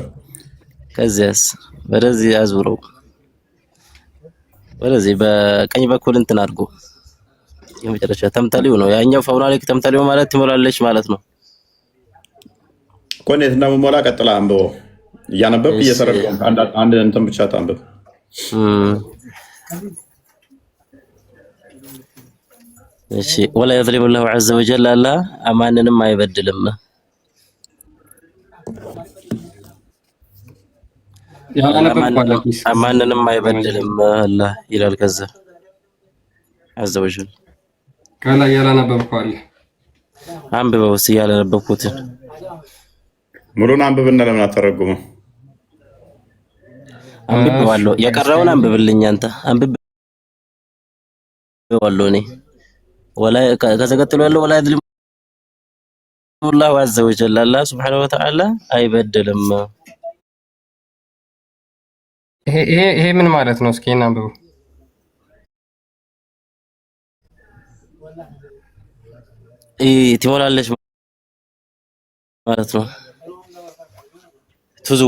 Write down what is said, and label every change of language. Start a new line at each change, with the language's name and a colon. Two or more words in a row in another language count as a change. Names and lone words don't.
Amharic: ከዚያስ ወደዚህ አዙረው ወደዚህ በቀኝ በኩል እንትን አድርጎ የመጨረሻ ተምተሌው ነው ያኛው። ፈውናሊክ ተምተሌው ማለት ትሞላለች ማለት ነው። ኮኔት እና መሞላ ቀጥላ አንብበው። እያነበብክ እየተረጎም አንድ እንትን ብቻ ታንብብ። እሺ ወላ
Arabic: يظلم الله عز وجل
Amharic: አላህ ማንንም አይበድልም። ማንንም አይበድልም አላህ ይላል። ከዛ
Arabic: عز وجل
Amharic: ካላ ያላነበብከው አለ አንብበው። እስኪ ያላነበብኩትን ሙሉን አንብብና ለምን አተረጉመው? አንብበዋለሁ። የቀረውን አንብብልኝ አንተ። አንብበዋለሁ እኔ ወላ ከዛ ቀጥሎ ያለው ወላ
Arabic: يظلم الله عز وجل
Amharic: አላህ
Arabic: سبحانه وتعالى
Amharic: አይበድልም። ይሄ ምን ማለት ነው? እስኪ እናንብበው። ትሞላለች ማለት ነው። ትዙዋ